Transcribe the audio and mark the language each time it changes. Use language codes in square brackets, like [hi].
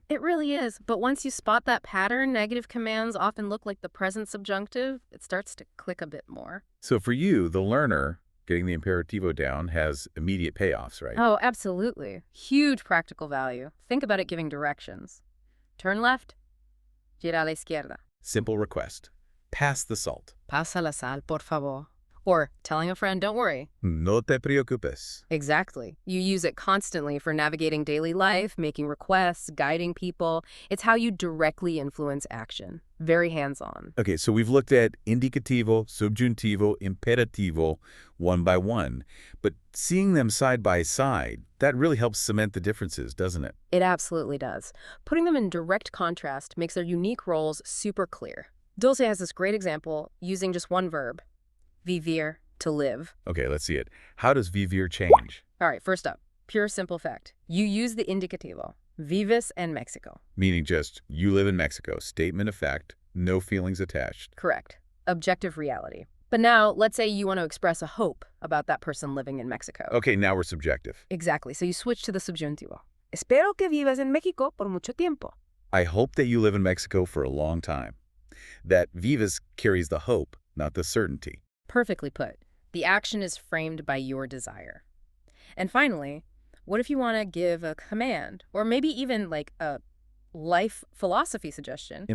[en] It really is. But once you spot that pattern, negative commands often look like the present subjunctive. It starts to click a bit more. So for you, the learner, getting the imperativo down has immediate payoffs, right? Oh, absolutely. Huge practical value. Think about it giving directions. Turn left, [es] gira a la izquierda. [en] Simple request. Pass the salt. [es] Pasa la sal, por favor. [en] Or telling a friend, don't worry. [es] No te preocupes. [en] Exactly. You use it constantly for navigating daily life, making requests, guiding people. It's how you directly influence action. Very hands-on. Okay, so we've looked at indicativo, subjuntivo, imperativo, one by one. But seeing them side by side, that really helps cement the differences, doesn't it? It absolutely does. Putting them in direct contrast makes their unique roles super clear. Dulce has this great example using just one verb. Vivir, to live. Okay, let's see it. How does vivir change? All right, first up, pure simple fact. You use the indicativo, [es] vives en Mexico. [en] Meaning just, you live in Mexico. Statement of fact, no feelings attached. Correct. Objective reality. But now, let's say you want to express a hope about that person living in Mexico. Okay, now we're subjective. Exactly. So you switch to the subjuntivo. [es] Espero que vivas en México por mucho tiempo. [en] I hope that you live in Mexico for a long time. That vives carries the hope, not the certainty. Perfectly put. The action is framed by your desire. And finally, what if you want to give a command, or maybe even like a life philosophy suggestion?